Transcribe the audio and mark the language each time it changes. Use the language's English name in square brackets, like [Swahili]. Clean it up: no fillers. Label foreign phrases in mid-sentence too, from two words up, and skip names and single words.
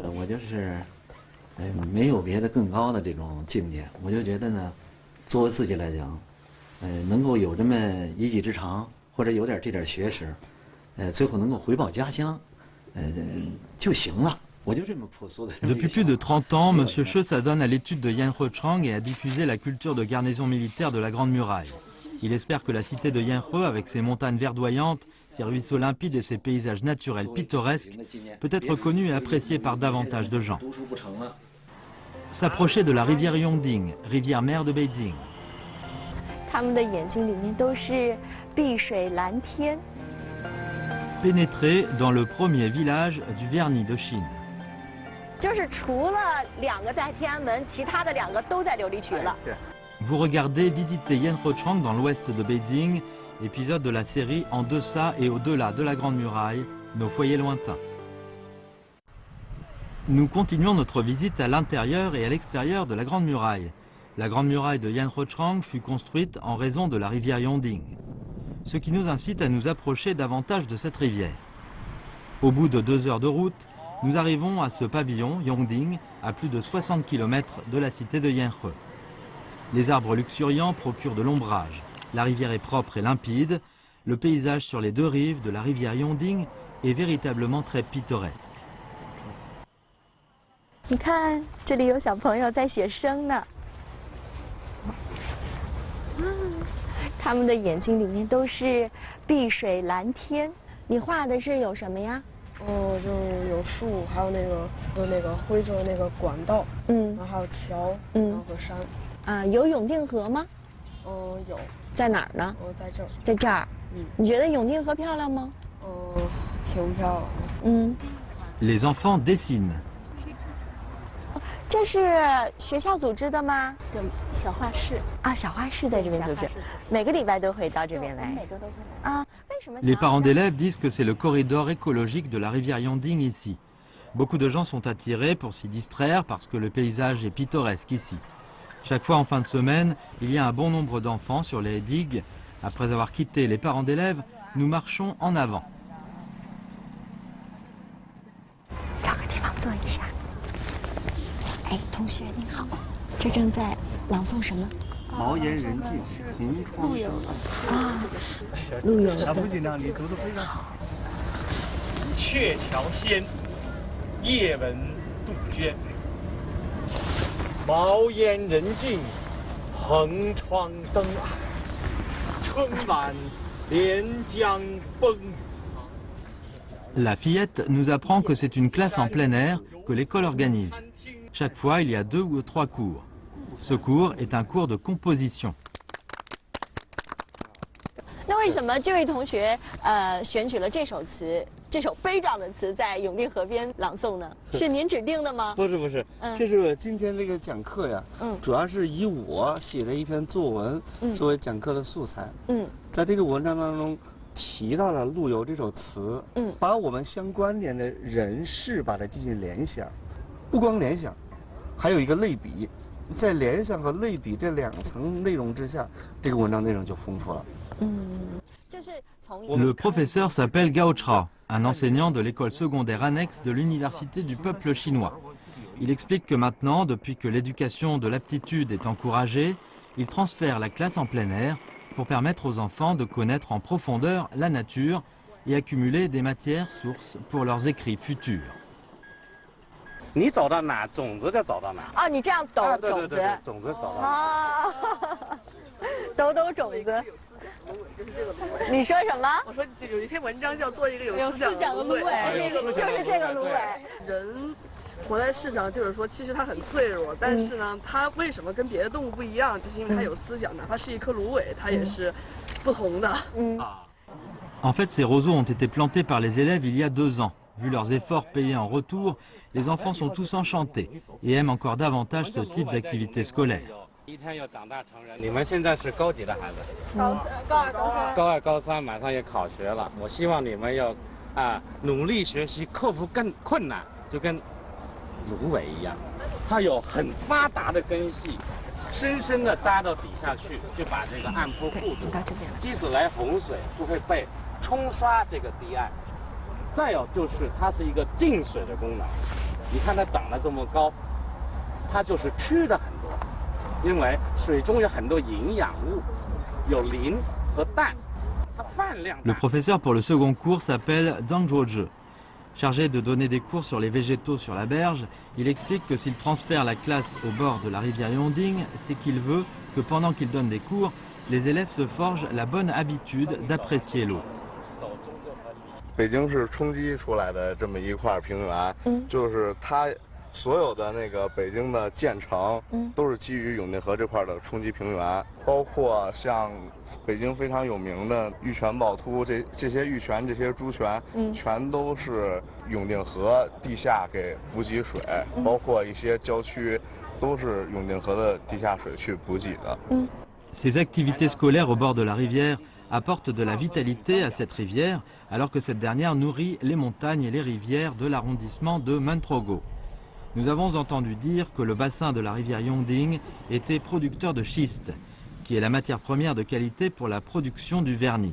[Chinese] 我就是。没有别的更高的这种境界，我就觉得呢，作为自己来讲， 能够有这么一技之长，或者有点这点学识，最后能够回报家乡，就行了。我就这么朴素的。 [French] Depuis plus de 30 ans, M. Che s'adonne à l'étude de Yan He-chang et à diffuser la culture de garnison militaire de la Grande Muraille. Il espère que la cité de Yan He, avec ses montagnes verdoyantes, ses ruisseaux limpides et ses paysages naturels pittoresques, peut être connue et appréciée par davantage de gens. S'approcher de la rivière Yongding, rivière mère de Beijing. [Chinese] 他们的眼睛里面都是碧水蓝天。 [French] Pénétrer dans le premier village du vernis de Chine. [Chinese] 就是除了2个在天安门，其他的2个都在琉璃渠了。 [French] Vous regardez visiter Yan He-chang dans l'ouest de Beijing, épisode de la série En deçà et au-delà de la Grande Muraille, nos foyers lointains. Nous continuons notre visite à l'intérieur et à l'extérieur de la Grande Muraille. La Grande Muraille de Yan He-chang fut construite en raison de la rivière Yongding, ce qui nous incite à nous approcher davantage de cette rivière. Au bout de 2 heures de route, nous arrivons à ce pavillon Yongding, à plus de 60 km de la cité de Yan He. Les arbres luxuriants procurent de l'ombrage. La rivière est propre et limpide. Le paysage sur les 2 rives de la rivière Yongding est véritablement très pittoresque. [Chinese] 你看，这里有小朋友在写生呢。他们的眼睛里面都是碧水蓝天。你画的是有什么呀？就是有树，还有那个灰色的那个管道，然后还有桥，然后和山。啊，有永定河吗？有。在哪儿呢？在这儿。在这儿。你觉得永定河漂亮吗？挺漂亮的。 [French] Les enfants dessinent. [Chinese] 这是学校组织的吗？对，小画室啊，小画室在这边组织，每个礼拜都会到这边来。每个都会来啊，为什么 [French] Les parents d'élèves disent que c'est le corridor écologique de la rivière Yongding ici. Beaucoup de gens sont attirés pour s'y distraire parce que le paysage est pittoresque ici. Chaque fois en fin de semaine, il y a un bon nombre d'enfants sur les digues. Après avoir quitté les parents d'élèves, nous marchons en avant. [Chinese] 找个地方坐一下。哎，同学您好，这正在朗诵什么？毛岩人静，红窗生啊，陆游的。小姑娘，你读得非常好。鹊桥仙，夜闻杜鹃。毛烟人静，横窗灯暗。春晚连江风雨。 [French] La fillette nous apprend que c'est une classe en plein air que l'école organise. Chaque fois, il y a 2 ou 3 cours. Ce cours est un cours de composition. [Chinese] 那为什么这位同学选取了这首词，这首悲壮的词在永定河边朗诵呢？是您指定的吗？不是，这是我今天这个讲课呀。主要是以我写的一篇作文作为讲课的素材。在这个文章当中提到了陆游这首词，把我们相关联的人事把它进行联想，不光联想，还有一个类比，在联想和类比这2层内容之下，这个文章内容就丰富了。 [French] Le professeur s'appelle Gao Chao, un enseignant de l'école secondaire annexe de l'Université du peuple chinois. Il explique que maintenant, depuis que l'éducation de l'aptitude est encouragée, il transfère la classe en plein air pour permettre aux enfants de connaître en profondeur la nature et accumuler des matières sources pour leurs écrits futurs. [Chinese] 你走到哪，种子就走到哪。哦，你这样抖种子，对，种子走到哪。啊，抖种子。你说什么？我说有一篇文章叫做一个有思想的芦苇，就是这个芦苇。人活在世上，就是说，其实它很脆弱，但是呢，它为什么跟别的动物不一样？就是因为它有思想，哪怕是一颗芦苇，它也是不同的。 [French] En fait, ces roseaux ont été plantés par les élèves il y a 2 ans. Vu leurs efforts payés en retour, les enfants sont tous enchantés et aiment encore davantage ce type d'activité scolaire. [Chinese] 你们现在是高几的孩子？高2、高3，马上也考学了。我希望你们要努力学习，克服更困难，就跟芦苇一样，它有很发达的根系，深深的扎到底下去，就把这个岸坡固住，即使来洪水不会被冲刷这个堤岸。再有就是它是一个净水的功能，你看它长得这么高，它就是吃的很多，因为水中有很多营养物， 有磷和氮，它饭量大。 [French] Le professeur pour le second cours s'appelle Dang Zhuozhe. Chargé de donner des cours sur les végétaux sur la berge, il explique que s'il transfère la classe au bord de la rivière Yongding, c'est qu'il veut que pendant qu'il donne des cours, les élèves se forgent la bonne habitude d'apprécier l'eau. [Chinese] 北京市冲击出来的这么一块平原，就是它所有的那个北京的建成，都是基于永定河这块的冲积平原，包括像北京非常有名的玉泉趵突，这些玉泉、这些珠泉，全都是永定河地下给补给水，包括一些郊区，都是永定河的地下水去补给的。 [French] Ces activités scolaires au bord de la rivière apportent de la vitalité à cette rivière, alors que cette dernière nourrit les montagnes et les rivières de l'arrondissement de Mentrogo. Nous avons entendu dire que le bassin de la rivière Yongding était producteur de schiste, qui est la matière première de qualité pour la production du vernis.